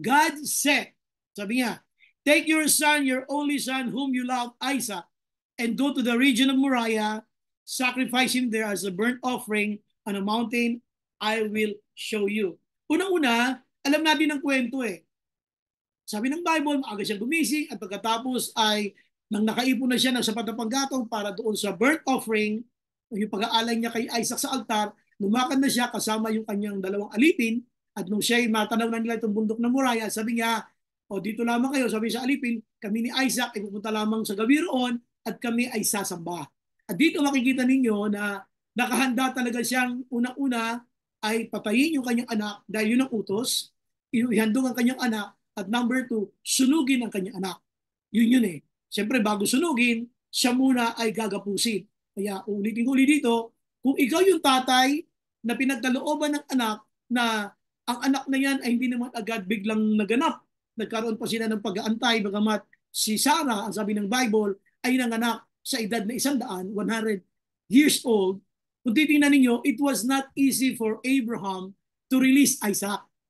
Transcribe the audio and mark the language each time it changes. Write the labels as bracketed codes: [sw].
[en] God said, [tl] sabi niya, [en] take your son, your only son, whom you love, Isaac, and go to the region of Moriah, sacrifice him there as a burnt offering on a mountain I will show you. [tl] Unang-una, alam natin ang kwento eh. Sabi ng Bible, maaga siyang gumising at pagkatapos ay nang nakaipon na siya ng sapat na panggatong para doon sa burnt offering, yung pag-aalay niya kay Isaac sa altar, lumakad na siya kasama yung kanyang dalawang alipin at nung siya ay matanaw na nila itong bundok ng Moriah, sabi niya, o dito lamang kayo, sabi sa alipin, kami ni Isaac ay pupunta lamang sa gabi roon at kami ay sasamba. At dito makikita ninyo na nakahanda talaga siyang unang-una ay patayin yung kanyang anak dahil yun ang utos, ihandong ang kanyang anak, at number 2, sunugin ang kanyang anak. Yun eh. Siyempre bago sunugin, siya muna ay gagapusin. Kaya ulitin-ulit dito, kung ikaw yung tatay na pinagkalooban ng anak na ang anak na yan ay hindi naman agad biglang naganap, nagkaroon pa sila ng pag-aantay, bagamat si Sarah, ang sabi ng Bible, ay nanganak sa edad na 100 years old. Kung titingnan ninyo, [en] it was not easy for Abraham to release Isaac.